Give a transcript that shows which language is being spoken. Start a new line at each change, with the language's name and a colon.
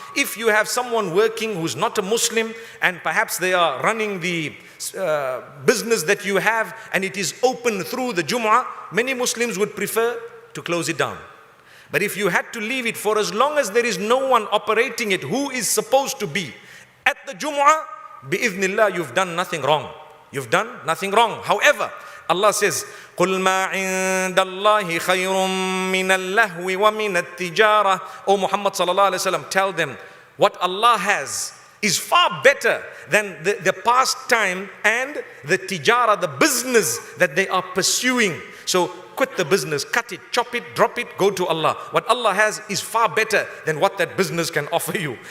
English: If you have someone working who's not a Muslim and perhaps they are running the business that you have and it is open through the Jumu'ah, many Muslims would prefer to close it down. But if you had to leave it for as long as there is no one operating it who is supposed to be at the Jumu'ah, bi'idhnillah, you've done nothing wrong. You've done nothing wrong. However, Allah says,
Arabic: قُلْ مَا عِنْدَ اللَّهِ خَيْرٌ مِّنَ اللَّهْوِ وَمِنَ التِّجَارَةِ.
English: O Muhammad sallallahu alayhi wa sallam, tell them, what Allah has is far better than the pastime and the tijara, the business that they are pursuing. So quit the business, cut it, chop it, drop it, go to Allah. What Allah has is far better than what that business can offer you.